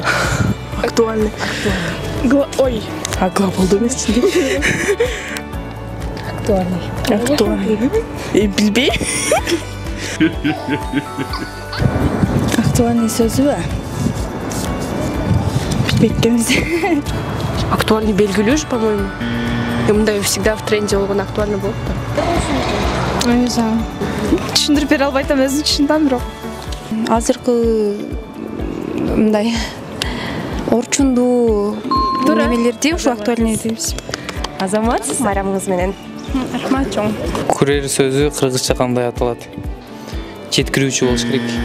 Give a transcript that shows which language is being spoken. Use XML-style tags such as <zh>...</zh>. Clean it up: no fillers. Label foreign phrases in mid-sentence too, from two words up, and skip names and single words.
<ky>Актуальный. Ой. Глаголду эмес. Актуальный. Актуальный. Билбейм. Актуальный сөзү. Билбейт экенбиз. Актуальный белгилүү, по-моему. Мындай</ky> <ru>всегда в тренде</ru> <ky>болгон актуальный болот да.</ky> <ru>Не знаю.</ru> <ky>Түшүндүрүп бере албай атам, өзүм түшүндүм бирок. Азыркы мындай орчундуу немелерди ушу актуальный дейбиз. Азамат, майрамыңыз менен. Рахмат чоң. Курьер сөзү кыргызча кандай аталат? Жеткирүүчү болуш керек.</ky>